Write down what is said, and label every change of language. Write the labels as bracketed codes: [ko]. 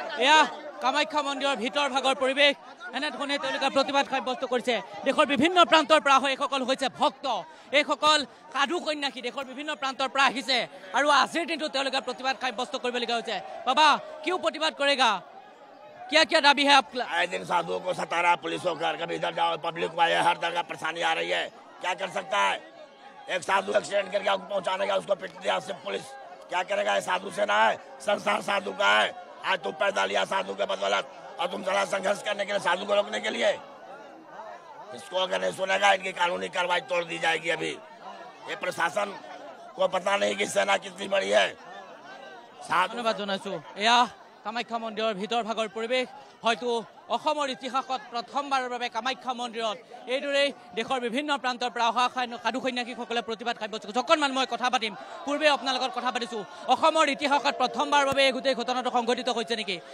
[as] এয়া কামাখ্যা মন্দিৰৰ ভিতৰ ভাগৰ পৰিৱেশ। এনেধৰণে তেওঁলোকে প্ৰতিবাদ সাব্যস্ত কৰিছে। দেশৰ বিভিন্ন প্ৰান্তৰ পৰা এইসকল হৈছে ভক্ত, এইসকল সাধু সন্যাসী দেশৰ বিভিন্ন প্ৰান্তৰ পৰা আহিছে আৰু আজিৰ দিনটো তেওঁলোকে প্ৰতিবাদ সাব্যস্ত কৰিবলগীয়া হৈছে। [hi] বাবা क्यों प्रतिबाद करेगा? क्या दाबी है आपका? आए दिन साधुओं को सता रहा पुलिसों का, कभी इधर जाओ पब्लिक में हर तरह का परेशानी आ रही है, क्या कर सकता है? एक साधु एक्सीडेंट करके उसको पहुंचाने का, उसको पिट दिया से पुलिस, क्या करेगा? साधु से ना है, संसार साधु का है। आज तुम पैदा लिया साधु के बदौलत और तुम चला संघर्ष करने के लिए, साधु को रोकने के लिए। इसको अगर नहीं सुनेगा इनकी कानूनी कार्रवाई तोड़ दी जाएगी। अभी ये प्रशासन को पता नहीं कि सेना कितनी बड़ी है। [as] ধন্যবাদ জনাইছোঁ। এয়া কামাখ্যা মন্দিৰৰ ভিতৰ ভাগৰ পৰিৱেশ। হয়তো অসমৰ ইতিহাসত প্ৰথমবাৰৰ বাবে কামাখ্যা মন্দিৰত এইদৰেই দেশৰ বিভিন্ন প্ৰান্তৰ পৰা অহা সাধু সন্যাসীসকলে প্ৰতিবাদ সাব্যস্ত কৰিছে। অকণমান মই কথা পাতিম, পূৰ্বে আপোনাৰ লগত কথা পাতিছোঁ। অসমৰ ইতিহাসত প্ৰথমবাৰৰ বাবে এই গোটেই ঘটনাটো সংঘটিত হৈছে নেকি?